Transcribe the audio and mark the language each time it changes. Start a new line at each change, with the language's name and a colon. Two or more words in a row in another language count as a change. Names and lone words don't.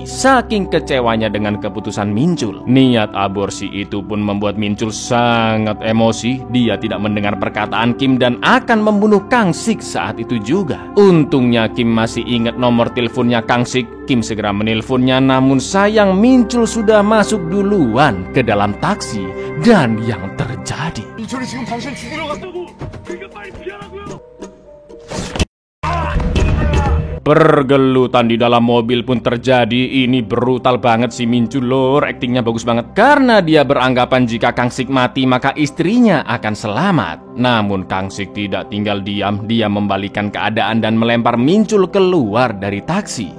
Indonesian: Saking kecewanya dengan keputusan Min-chul, niat aborsi itu pun membuat Min-chul sangat emosi. Dia tidak mendengar perkataan Kim dan akan membunuh Kang Sik saat itu juga. Untungnya Kim masih ingat nomor teleponnya Kang Sik. Kim segera menelponnya, namun sayang Min-chul sudah masuk duluan ke dalam taksi. Dan yang terjadi,
Korean: 민철이 지금 당신 죽이러 갔다고. 그러니까 빨리 피하라고요.
Indonesian: pergelutan di dalam mobil pun terjadi. Ini brutal banget si Min-chul, lor. Aktingnya bagus banget. Karena dia beranggapan jika Kang Sik mati maka istrinya akan selamat. Namun Kang Sik tidak tinggal diam. Dia membalikan keadaan dan melempar Min-chul keluar dari taksi.